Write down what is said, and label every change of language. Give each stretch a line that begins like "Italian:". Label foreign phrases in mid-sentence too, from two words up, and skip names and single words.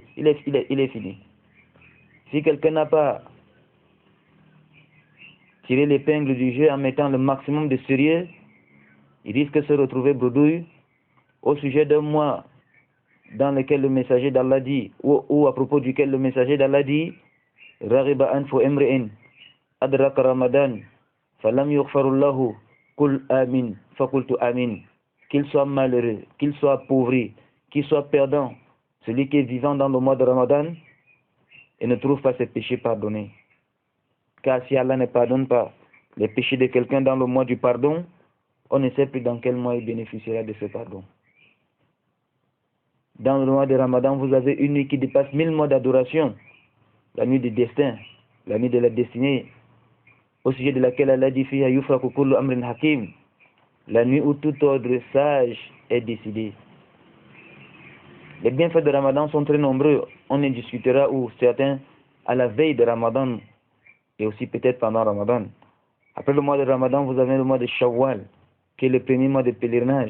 French: Il est fini. Si quelqu'un n'a pas tiré l'épingle du jeu en mettant le maximum de sérieux, il risque de se retrouver bredouille au sujet d'un mois dans lequel le messager d'Allah dit, ou à propos duquel le messager d'Allah dit,
Arabic: رغم أنف امرئ أدرك رمضان فلم يغفر له قل آمين فقلت آمين.
French: Qu'il soit malheureux, qu'il soit appauvri, qu'il soit perdant, celui qui est vivant dans le mois de Ramadan et ne trouve pas ses péchés pardonnés. Car si Allah ne pardonne pas les péchés de quelqu'un dans le mois du pardon, on ne sait plus dans quel mois il bénéficiera de ce pardon. Dans le mois de Ramadan, vous avez une nuit qui dépasse 1000 mois d'adoration, la nuit du destin, la nuit de la destinée, au sujet de laquelle Allah dit
Arabic: فيها يفرق كل أمر حكيم,
French: la nuit où tout ordre sage est décidé. Les bienfaits de Ramadan sont très nombreux. On en discutera ou certains à la veille de Ramadan et aussi peut-être pendant Ramadan. Après le mois de Ramadan, vous avez le mois de Shawwal, qui est le premier mois de pèlerinage.